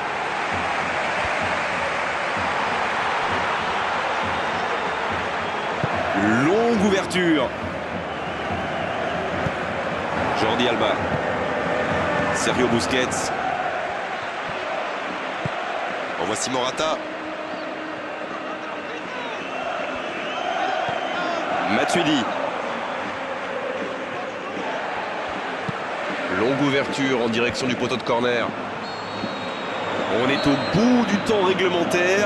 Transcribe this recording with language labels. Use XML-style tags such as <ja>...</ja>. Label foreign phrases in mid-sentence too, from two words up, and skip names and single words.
<fr>Longue ouverture. Jordi Alba. Sergio Busquets. En voici Morata. Matuidi. Longue ouverture en direction du poteau de corner. On est au bout du temps réglementaire.</fr>